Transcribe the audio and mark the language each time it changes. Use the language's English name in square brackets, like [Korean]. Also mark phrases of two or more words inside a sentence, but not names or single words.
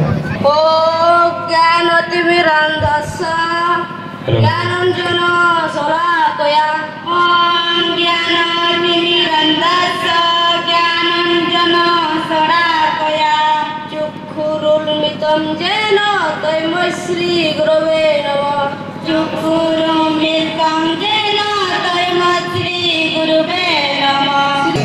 [Sanskrit] ও জ্ঞানতিমিরান্ধস্য জ্ঞানাঞ্জন শলাকয়া ওম জ্ঞানতিমিরান্ধস্য জ্ঞানাঞ্জন শলাকয়া চক্ষুরুন্মিলিতং যেন তস্मै শ্রী গুরবে নমঃ। চক্ষুরুন্মিলিতং যেন তস্मै শ্রী গুরবে নমঃ।